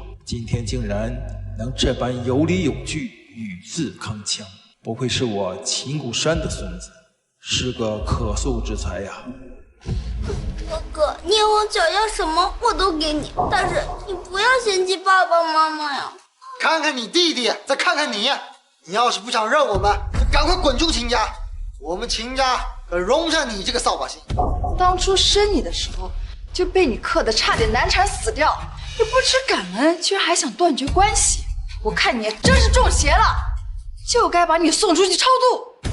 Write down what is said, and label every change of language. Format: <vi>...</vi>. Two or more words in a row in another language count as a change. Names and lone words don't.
<zh>今天竟然能這般有理有據，語字鏗鏘，不愧是我秦谷山的孫子，是個可塑之才呀。哥哥，你以後想要什麼我都給你，但是你不要嫌棄爸爸媽媽呀。看看你弟弟，再看看你，你要是不想認我們，就趕快滾出秦家。我們秦家可容不下你這個掃把星。當初生你的時候就被你克得差點難產死掉，你不知感恩，居然還想斷絕關係。我看你真是中邪了，就該把你送出去超度。</zh>